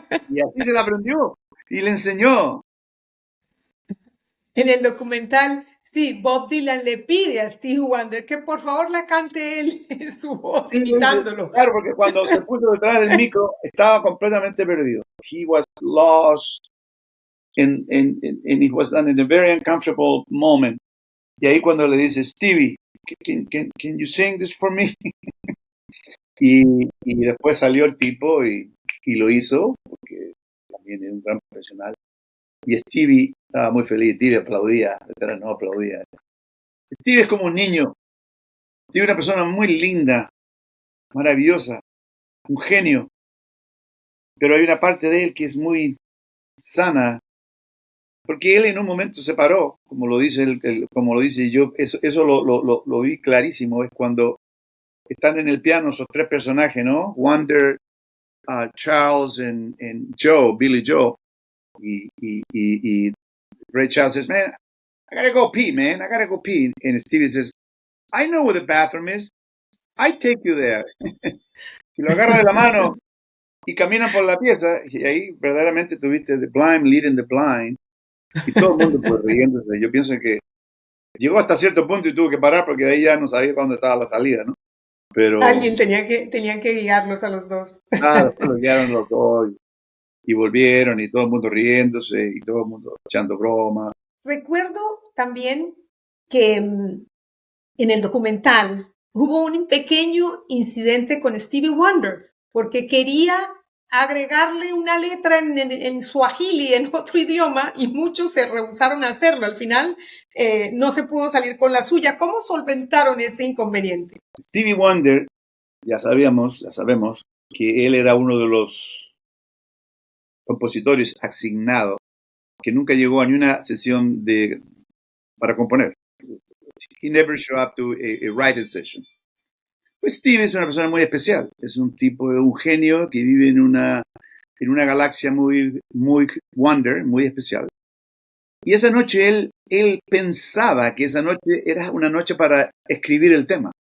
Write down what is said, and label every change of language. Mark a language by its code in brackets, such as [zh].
[es] Y así se la aprendió y le enseñó. En el documental, sí, Bob Dylan le pide a Stevie Wonder que por favor la cante él en su voz, Sí, imitándolo. Claro, porque cuando se puso detrás del micro estaba completamente perdido. [en] He was lost and it was done in a very uncomfortable moment. [es] Y ahí cuando le dice, Stevie, [en] can you sing this for me? [es] y después salió el tipo y lo hizo, porque también es un gran profesional. Y Stevie estaba muy feliz, Stevie aplaudía, detrás no aplaudía. Stevie es como un niño. Stevie es una persona muy linda, maravillosa, un genio. Pero hay una parte de él que es muy sana, porque él en un momento se paró, como lo dice yo, eso lo vi clarísimo, es cuando están en el piano esos tres personajes, ¿no? [en] Wonder, Charles and Joe, Billy Joe, y Ray Charles says, man, I gotta go pee, man, I gotta go pee. And Stevie says, I know where the bathroom is, I take you there. [es] Y lo agarra de la mano y caminan por la pieza, y ahí verdaderamente tuviste [en] The Blind Leading the Blind, [es] y todo el mundo pues riéndose. Yo pienso que llegó hasta cierto punto y tuvo que parar porque de ahí ya no sabía cuándo estaba la salida, ¿no? Pero Alguien tenían que guiarlos a los dos. después los guiaron los dos y volvieron y todo el mundo riéndose y todo el mundo echando bromas. Recuerdo también que en el documental hubo un pequeño incidente con Stevie Wonder porque quería agregarle una letra en suajili, en otro idioma, y muchos se rehusaron a hacerlo. Al final no se pudo salir con la suya. ¿Cómo solventaron ese inconveniente? Stevie Wonder, ya sabemos que él era uno de los compositores asignados que nunca llegó a ni una sesión para componer. [en] He never showed up to a writing session. [es] Pues Steve es una persona muy especial. Es un genio que vive en una galaxia muy wonder, muy especial. Y esa noche él pensaba que esa noche era una noche para escribir el tema.